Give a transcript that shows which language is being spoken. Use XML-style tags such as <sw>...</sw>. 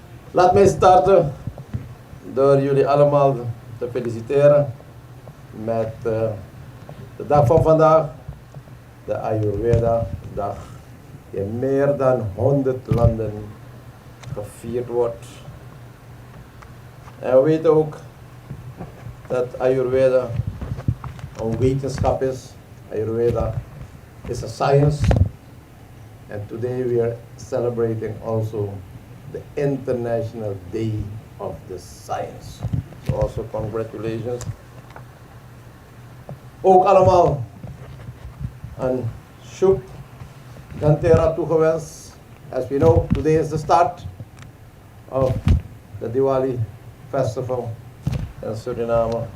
<nl>Laat mij starten door jullie allemaal te feliciteren met de dag van vandaag, de Ayurveda dag, die in meer dan 100 landen gevierd wordt. En we weten ook dat Ayurveda een wetenschap is.</nl> <en>Ayurveda is a science. And today we are celebrating also the International Day of the Science. So also congratulations.</en> <nl>Ook allemaal een Shub Gantera toegewenst.</nl> <en>As we know, today is the start of the Diwali festival in Suriname.</en>